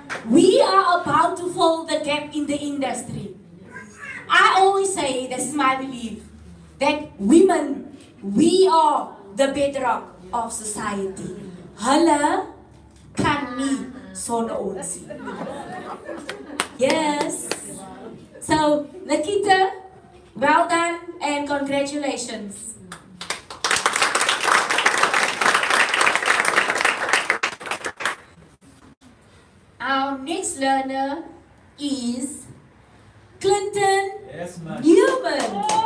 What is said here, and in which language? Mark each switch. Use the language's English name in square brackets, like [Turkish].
[English] We are about to fill the gap in the industry. I always say, this is my belief, that women, we are the bedrock of society. [Afrikaans] Hulle kan nie sonder ons nie. [English] Yes. So, Nikita, well done and congratulations. Our next learner is Clinton Newman.